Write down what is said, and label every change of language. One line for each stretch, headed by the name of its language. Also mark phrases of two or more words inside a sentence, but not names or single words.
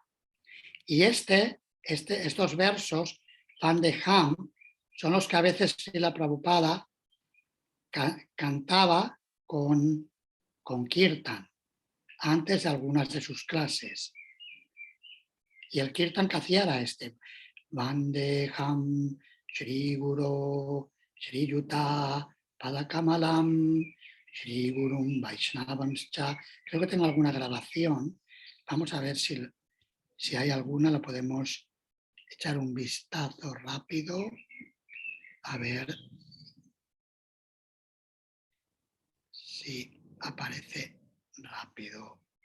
Spanish: Y estos versos, Pandeham, son los que a veces Srila Prabhupada cantaba con Kirtan, antes de algunas de sus clases. Y el Kirtan que hacía era este.
Sanskrit: वन्देऽहं श्री गुरु श्री युत पादकमलं श्री गुरुं वैष्णवांश्च.
Spanish: Creo que tengo alguna grabación. Vamos a ver si hay alguna, la podemos echar un vistazo rápido. A ver si aparece rápido.